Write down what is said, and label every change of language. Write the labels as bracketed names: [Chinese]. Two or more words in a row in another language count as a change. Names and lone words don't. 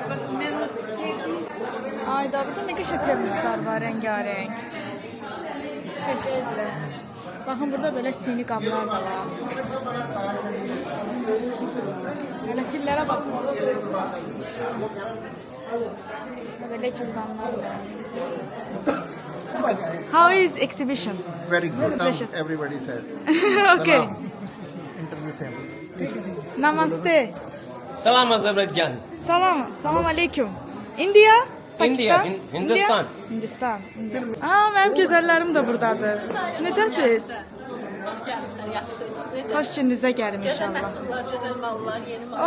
[Azerbaijani] Ayda burada ne qəşəng termoslar var, rəngarəng. Qəşəngdirlər. Baxın burada belə sini qablar da var. Belə fillərə baxın. Böyle cüzdanlar var. [English] How is exhibition? Very good. Pleasure. Everybody said. Okay. Salam. Interview same. [Hindi] Namaste. [Azerbaijani] Salam Azərbaycan. Salam. [Arabic] Salam alaikum. India? Pakistan? [Azerbaijani] Hindistan. Hindistan. Aa, mənim gözəllərim də buradadır. Necəsiz? Xoş gəlmişsən, yaxşısınız. Necə? Xoş gününüzə gəlim Gözəl inşallah. məhsullar, gözəl mallar, yeni mallar.